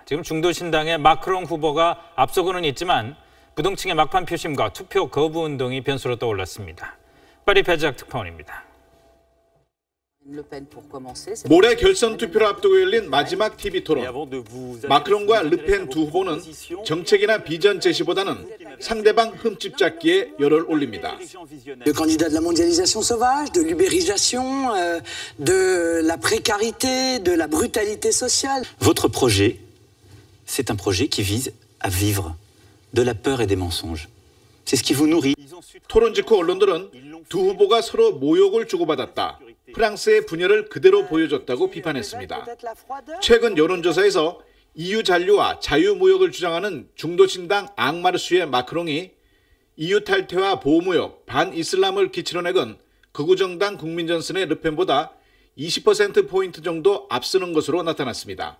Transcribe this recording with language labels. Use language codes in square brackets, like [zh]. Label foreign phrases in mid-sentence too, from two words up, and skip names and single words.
[ko] 지금 중도신당의 마크롱 후보가 앞서고는 있지만 부동층의 막판 표심과 투표 거부 운동이 변수로 떠올랐습니다. 파리 배작 특파원입니다. 모레 결선 투표를 앞두고 열린 마지막 TV 토론. 마크롱과 르펜 두 후보는 정책이나 비전 제시보다는 상대방 흠집 잡기에 열을 올립니다. [fr] Le candidat de la mondialisation sauvage, de l'ubérisation, de la précarité, de la brutalité sociale. Votre projet, c'est un projet qui vise à vivre de la peur et des mensonges. C'est ce qui vous nourrit. [ko] 토론 직후 언론들은 두 후보가 서로 모욕을 주고받았다. 프랑스의 분열을 그대로 보여줬다고 비판했습니다. 최근 여론조사에서 EU 잔류와 자유무역을 주장하는 중도신당 앙마르슈의 마크롱이 EU 탈퇴와 보호무역, 반이슬람을 기치로 내건 극우정당 국민전선의 르펜보다 20%포인트 정도 앞서는 것으로 나타났습니다.